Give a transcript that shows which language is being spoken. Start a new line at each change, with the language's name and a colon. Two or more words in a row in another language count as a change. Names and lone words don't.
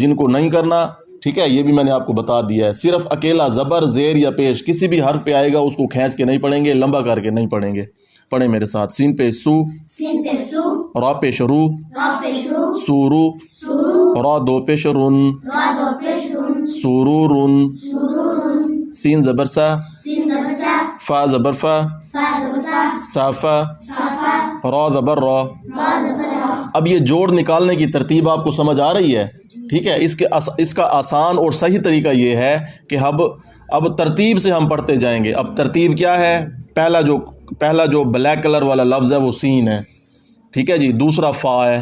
Urdu: جن کو نہیں کرنا، ٹھیک ہے، یہ بھی میں نے آپ کو بتا دیا ہے. صرف اکیلا زبر، زیر یا پیش کسی بھی حرف پہ آئے گا اس کو کھینچ کے نہیں پڑھیں گے، لمبا کر کے نہیں پڑھیں گے. پڑھیں میرے ساتھ. سین پہ سو، را پہ شروع، سورو، را دو پہ شرون، سورورن، سین زبر سا، فا زبر فا، صافا، را زبر را. اب یہ جوڑ نکالنے کی ترتیب آپ کو سمجھ آ رہی ہے؟ ٹھیک ہے. اس کا آسان اور صحیح طریقہ یہ ہے کہ اب ترتیب سے ہم پڑھتے جائیں گے. اب ترتیب کیا ہے؟ پہلا جو
English: black colour
Urdu: والا لفظ ہے وہ سین ہے. ٹھیک ہے جی. دوسرا فا ہے.